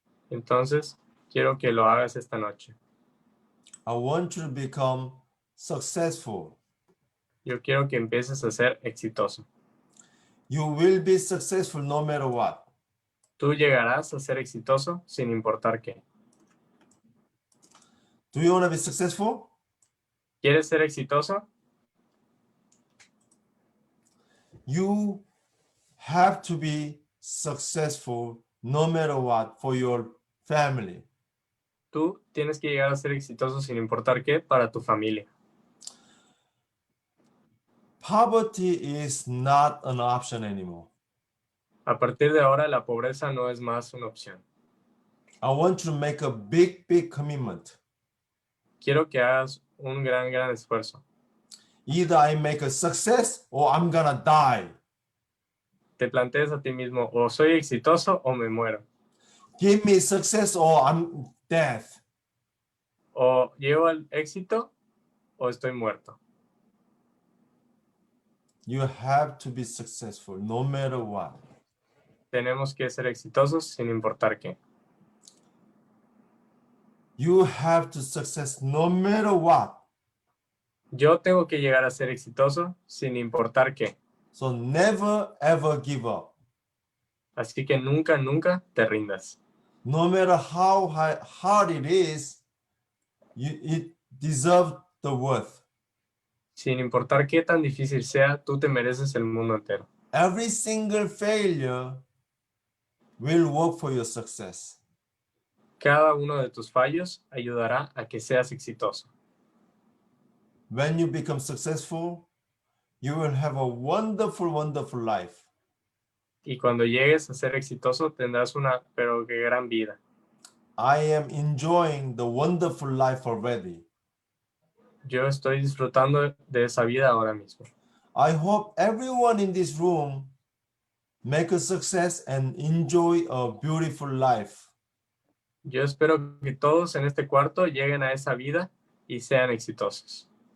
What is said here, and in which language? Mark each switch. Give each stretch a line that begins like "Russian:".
Spanish: Entonces, quiero que lo hagas esta noche.
English: I want you to become successful.
Spanish: Yo quiero que empieces a ser exitoso.
English: You will be successful no matter what.
Spanish: Tú llegarás a ser exitoso sin importar qué.
English: Do you want to be successful?
Spanish: ¿Quieres ser exitoso?
English: You have to be successful no matter what for your family.
Spanish: Tú tienes que llegar a ser exitoso sin importar qué para tu familia.
English: Poverty is not an option anymore.
Spanish: A partir de ahora, la pobreza no es más una opción.
English: I want you to make a big commitment.
Spanish: Quiero que hagas un gran esfuerzo.
English: Either I make a success or I'm gonna die.
Spanish: Te plantees a ti mismo, o soy exitoso o me muero.
English: Give me success or I'm dead.
Spanish: O llego al éxito o estoy muerto.
English: You have to be successful no matter what.
Spanish: Tenemos que ser exitosos sin importar qué.
English: You have to success no matter what.
Spanish: Yo tengo que llegar a ser exitoso sin importar qué.
English: So never ever give up.
Spanish: Así que nunca te rindas.
English: No matter how hard it is, it deserves the worth.
Spanish: Sin importar qué tan difícil sea, tú te mereces el mundo entero.
English: Every single failure will work for your success.
Spanish: Cada uno de tus fallos ayudará a que seas exitoso.
English: When you become successful, you will have a wonderful life.
Spanish: Y cuando llegues a ser exitoso, tendrás una pero que gran vida.
English: I am enjoying the wonderful life already.
Spanish: Yo estoy disfrutando de esa vida ahora mismo.
English: I hope everyone in this room make a success and enjoy a beautiful life.
Spanish: Yo espero que todos en este cuarto lleguen a esa vida y sean exitosos.